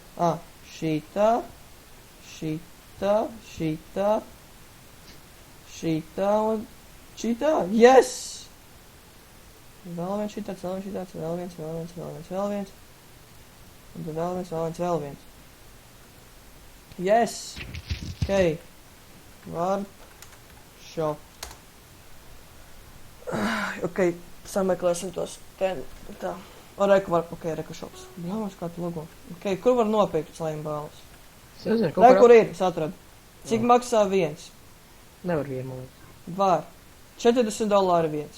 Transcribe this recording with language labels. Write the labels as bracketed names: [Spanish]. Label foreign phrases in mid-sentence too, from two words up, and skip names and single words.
[Latvian] Ā, šitā. Šitā. Šitā. Šitā un šitā. Yes! Vēl viens šitāds, vēl viens šitāds, vēl viens, vēl viens, vēl viens, vēl viens. Un tad vēl viens, vēl viens, vēl viens. [English] Yes! Ok. Warp. [Latvian] Shop. Ok, sameklēsim tos ten. Tā. O, reku warp, ok, reku shops. Bļāvās kā tu logo. Ok, kur var nopirkt slime balles? Es nezinu, kaut Re, kā... kur ir? Es atradu. Cik Jā. maksā viens? Nevar vienu, man liekas. Var. $40 viens.